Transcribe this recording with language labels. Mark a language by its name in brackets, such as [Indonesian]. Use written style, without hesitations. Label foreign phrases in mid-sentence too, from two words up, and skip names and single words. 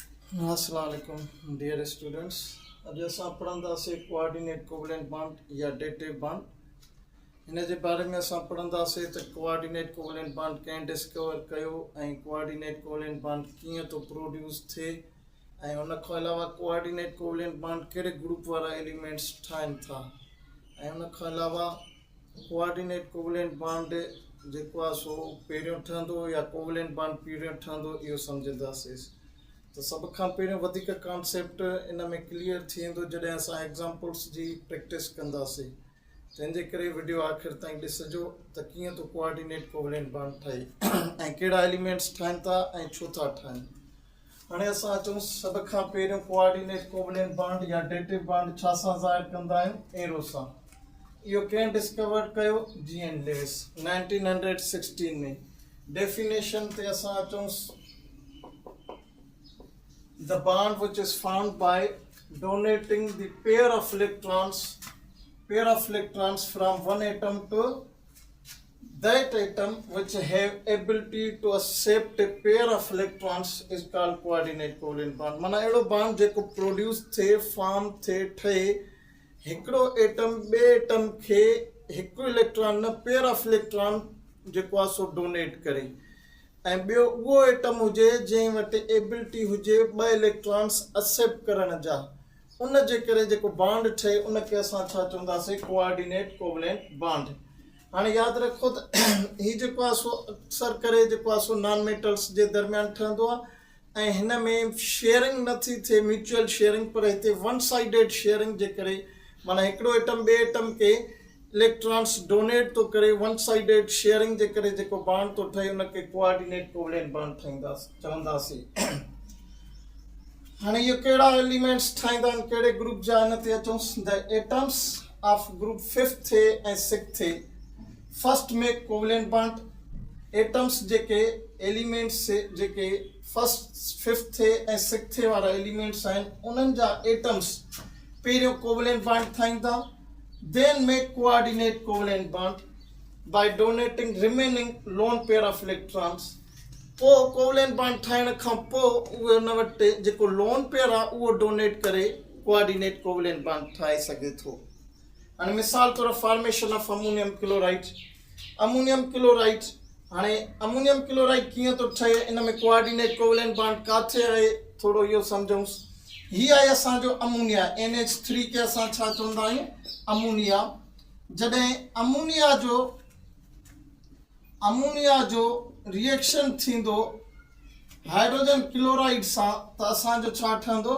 [Arabic] السلام عليكم [English] dear students. [Sindhi] अॼु असां पढ़ंदासीं [English] coordinate covalent bond [Sindhi] या [English] dative bond. [Sindhi] हिन जे बारे में असां पढ़ंदासीं त [English] coordinate covalent bond [Sindhi] कंहिं डिस्कवर कयो ऐं [English] coordinate covalent bond [Sindhi] कीअं थो प्रोड्यूस थिए ऐं उन खां अलावा [English] coordinate covalent bond [Sindhi] कहिड़े ग्रुप वारा एलिमेंट्स ठाहिनि था ऐं उन खां अलावा [English] coordinate covalent bond [Sindhi] जेको आहे सो पहिरियों ठहंदो या [English] covalent bond [Sindhi] पहिरियों ठहंदो इहो सम्झंदासीं। तो सब खां पहिरियों वधीक कॉन्सेप्ट इन में क्लियर थी वेंदो जॾहिं असां एग्ज़ाम्पल्स जी प्रैक्टिस कंदासीं। जंहिंजे करे वीडियो आख़िर ताईं ॾिसिजो त कीअं तो [English] coordinate covalent bond [Sindhi] ठहे ऐं कहिड़ा एलिमेंट्स ठाहिनि था ऐं छो था ठाहिनि। हाणे असां अचूं सब खां पहिरियों [English] coordinate covalent bond [Sindhi] या [English] dative bond [Sindhi] छा सां ज़ाहिर कंदा आहियूं? एरो सां। इहो कंहिं डिस्कवर कयो? जी.एन. लेविस 1916 में। [English] डेफिनेशन [Sindhi] ते असां अचूं [English] the bond which is found by donating the pair of electrons from one atom to that atom which have ability to accept a pair of electrons is called coordinate covalent bond। [Sindhi] माना एड़ो बॉन्ड जेको प्रोड्यूस थे फॉर्म थे ठहे हिकड़ो एटम बे एटम खे हिकु इलेक्ट्रॉन न [English] pair of electron [Sindhi] जेको आहे सो डोनेट करे ऐं ॿियो उहो एटम हुजे जंहिं वटि एबिलिटी हुजे ॿ [English] electrons accept [Sindhi] करण जा। उन जे करे जेको बॉन्ड ठहे उनखे असां छा चवंदासीं? [English] coordinate covalent bond. [Sindhi] हाणे यादि रखो त हीउ जेको आहे सो अक्सर करे जेको आहे सो [English] non metals [Sindhi] जे दरमियान ठहंदो आहे ऐं हिन में शेयरिंग नथी थिए, [English] mutual sharing, [Sindhi] पर हिते [English] one sided sharing [Sindhi] जे करे माना हिकिड़ो एटम ॿिए एटम खे इलेक्ट्रॉन्स डोनेट तो करे [English] one sided sharing [Sindhi] जे करे जेको बॉन्ड तो ठहे उनखे [English] coordinate covalent bond [Sindhi] चवंदासीं। हाणे इहो कहिड़ा एलिमेंट्स ठाहींदा आहिनि, कहिड़े ग्रुप जा? हिन ते अचूं। [English] the atoms of group 5th [Sindhi] थे ऐं 6th थे [English] first make covalent bond. [Sindhi] एटम्स जेके एलिमेंट्स जेके फर्स्ट 5th थे ऐं 6th थे वारा एलिमेंट्स आहिनि उन्हनि जा एटम्स पहिरियों [English] covalent bond [Sindhi] ठाहींदा, [English] then make coordinate covalent bond by donating remaining lone pair of electrons। [Sindhi] पोइ [English] covalent bond [Sindhi] ठाहिण खां पोइ उहे उन वटि जेको [English] lone pair [Sindhi] आहे उहो डोनेट करे [English] coordinate covalent bond [Sindhi] ठाहे सघे थो। हाणे मिसाल तौर [English] formation of ammonium chloride. ammonium chloride, [Sindhi] हाणे [English] ammonium chloride [Sindhi] कीअं थो ठहे, इन में [English] coordinate covalent bond [Sindhi] काथे आहे थोरो इहो सम्झूं। हीअ आहे असांजो अमोनिया, NH3 खे असां छा चवंदा आहियूं? अमोनिया। जॾहिं अमोनिया जो रिएक्शन थींदो [English] hydrogen chloride [Sindhi] सां त असांजो छा ठहंदो?